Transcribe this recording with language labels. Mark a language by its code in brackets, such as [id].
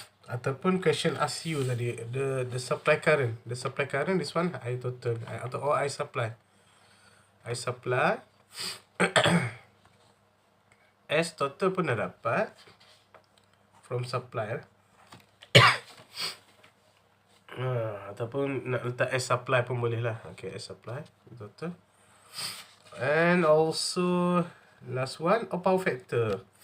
[en] Ataupun question ask you tadi, the supply current. The supply current, this one I total. Or I supply. [ms] S total pun dah dapat from supply. Ataupun nak letak S supply pun boleh lah. [en] Okay, S supply total. And also last one, power factor.